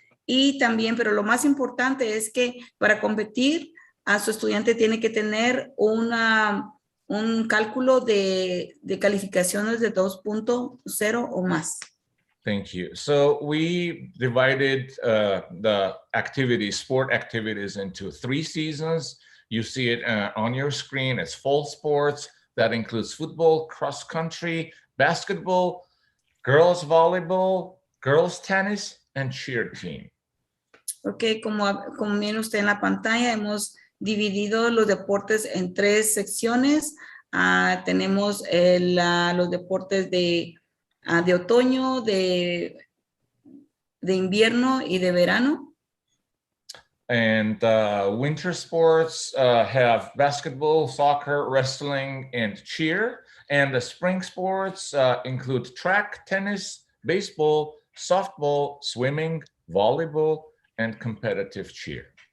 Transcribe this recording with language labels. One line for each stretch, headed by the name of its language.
Spanish: Y también, pero lo más importante es que para competir, a su estudiante tiene que tener un cálculo de calificaciones de 2.0 o más.
English: Thank you. So we divided the activities, sport activities, into 3 seasons. You see it on your screen. It's fall sports. That includes football, cross country, basketball, girls volleyball, girls tennis, and cheer team.
Spanish: Ok, como viene usted en la pantalla, hemos dividido los deportes en 3 secciones. Tenemos los deportes de otoño, de invierno y de verano.
English: And winter sports have basketball, soccer, wrestling, and cheer. And the spring sports include track, tennis, baseball, softball, swimming, volleyball, and competitive cheer.